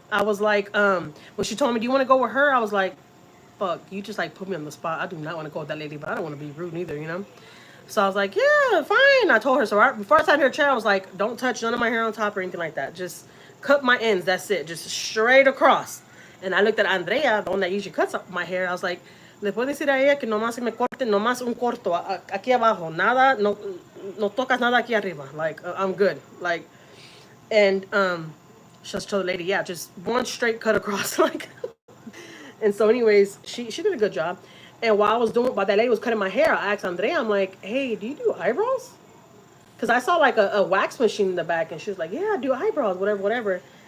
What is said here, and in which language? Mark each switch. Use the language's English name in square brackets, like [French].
[English] I was like, when she told me, "Do you want to go with her?" I was like, "Fuck, you just like put me on the spot. I do not want to go with that lady, but I don't want to be rude either, you know." So I was like, "Yeah, fine." I told her. So before I sat in her chair, I was like, "Don't touch none of my hair on top or anything like that. Just cut my ends. That's it. Just straight across." And I looked at Andrea, the one that usually cuts up my hair. I was like, [Spanish] "Le puedo decir a ella que nomás se me corte, nomás un corto aquí abajo. Nada, no tocas nada aquí arriba. [English] Like I'm good. Like." And she just told the lady, "Yeah, just one straight cut across." Like, and so, anyways, she did a good job. And while that lady was cutting my hair, I asked Andrea, I'm like, "Hey, do you do eyebrows?" Because I saw like a wax machine in the back, and she was like, "Yeah, I do eyebrows, whatever, whatever."